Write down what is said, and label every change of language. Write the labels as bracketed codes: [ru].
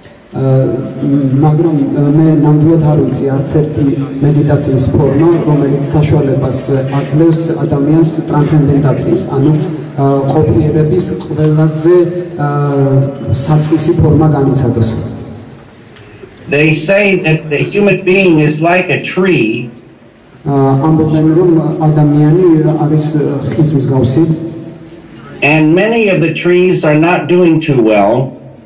[ka] მაგრამ მე ნამდვილად არ ვიცი არც ერთი მედიტაციის ფორმა, რომელიც საშუალებას აძლევს ადამიანს ტრანსცენდენტაციის, ანუ ყოფიერების ყველაზე საწყისი ფორმა განიცადოს. [en] They say that the human being is like a tree. [ka] ამბობენ რომ ადამიანი არის ხის მსგავსი. [en] And many of the trees are not doing too well.